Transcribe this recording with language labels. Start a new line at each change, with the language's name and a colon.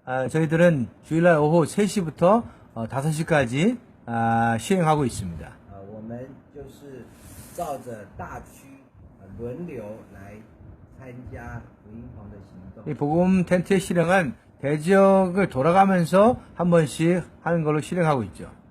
Korean: 저희들은 주일날 오후 3시부터 5시까지 시행하고 있습니다.
Chinese: 我们就是照着大区轮流来参加福音棚的行动。
Korean: 이 복음 텐트의 실행은 대지역을 돌아가면서 한 번씩 하는 걸로 실행하고 있죠.